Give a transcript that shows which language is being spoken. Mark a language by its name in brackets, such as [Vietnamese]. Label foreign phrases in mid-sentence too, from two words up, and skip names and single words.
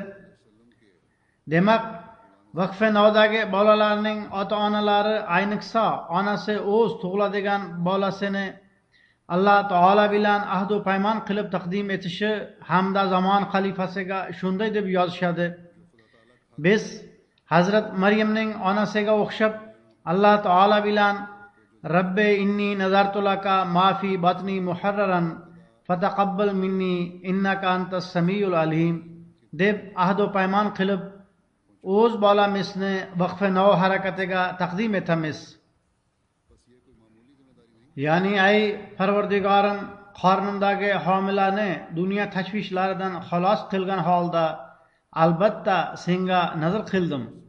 [Uzbek] Demak, Vaqfe Nodagi bolalarning ota-onalari, ayniqsa onasi o'z tug'iladigan bolasini Alloh taolo bilan ahd va paymon qilib taqdim etishi hamda zamon xalifasiga shunday deb yozishadi: biz Hazrat Maryamning onasiga o'xshab Alloh taolo bilan [Arabic] رب إني نذرت لك ما في بطني محررا فتقبل مني إنك أنت السميع العليم [Uzbek] deb ahd va paymon qilib o'z bolamizni Vaqfe Nov harakatiga taqdim etamiz. Ya'ni ay Parvardigorim, qornimdagi homilani dunyo tashvishlaridan xalos qilgan holda albatta senga nazar qildim.